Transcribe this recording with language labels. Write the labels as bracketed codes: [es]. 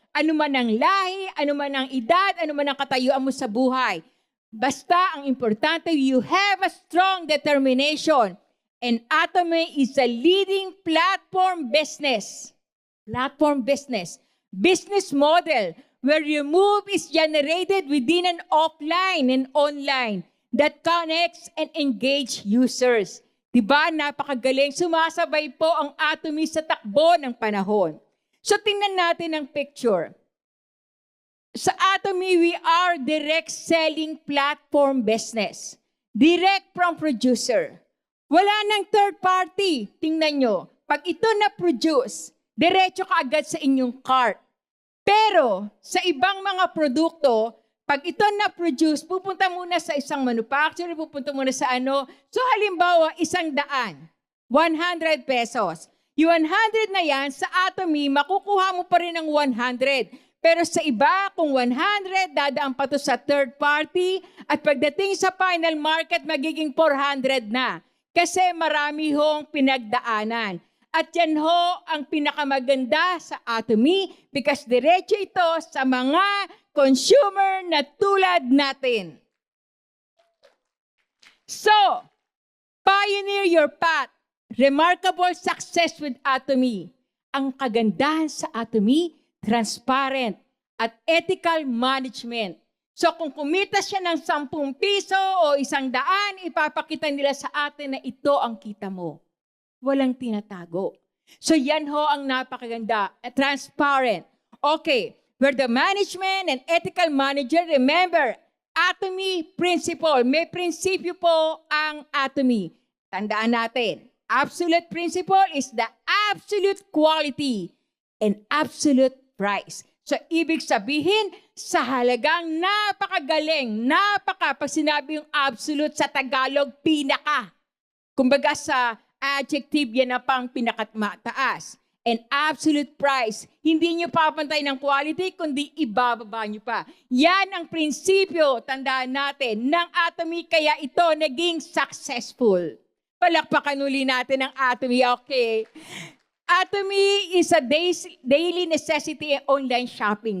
[tl] Ano man ang lahi, ano man ang edad, ano man ang katayuan mo sa buhay. Basta ang importante, [en] you have a strong determination. And Atomy is a leading platform business. Platform business. Business model where your move is generated within an offline and online that connects and engage users. [tl] Diba? Napakagaling. Sumasabay po ang Atomy sa takbo ng panahon. So tingnan natin ang picture. [en] Sa Atomy, we are direct selling platform business. Direct from producer. [tl] Wala nang [en] third party. [tl] Tingnan nyo. Pag ito na-produce, diretso ka agad sa inyong cart. Pero sa ibang mga produkto, pag ito na-produce, pupunta muna sa isang manufacturer, pupunta muna sa ano. So halimbawa, 100, 100 pesos. Yung 100 na yan, sa Atomy, makukuha mo pa rin ng 100. Pero sa iba, kung 100, dadaan pa to sa third party. At pagdating sa final market, magiging 400 na. Kasi marami hong pinagdaanan. At yan ho ang pinakamaganda sa Atomy because diretso ito sa mga consumer na tulad natin. [en] So, pioneer your path. Remarkable success with Atomy. [tl] Ang kagandahan sa Atomy, transparent at ethical management. So kung kumita siya ng 10 piso o 100, ipapakita nila sa atin na ito ang kita mo. Walang tinatago. So yan ho ang napakaganda. Transparent. Okay. [en] We're the management and ethical manager. Remember, Atomy principle. [tl] May prinsipyo po ang Atomy. Tandaan natin. [en] Absolute principle is the absolute quality and absolute price. [tl] So, ibig sabihin, sa halagang napakagaling, pag sinabi yung absolute sa Tagalog, pinaka. Kumbaga sa adjective, yan na pang pinakamataas. [en] And absolute price, [tl] hindi nyo papantay ng quality, kundi ibababa nyo pa. Yan ang prinsipyo, tandaan natin, ng Atomy, kaya ito naging successful. Palakpakan uli natin ang Atomy, okay? [en] Atomy is a daily necessity online shopping.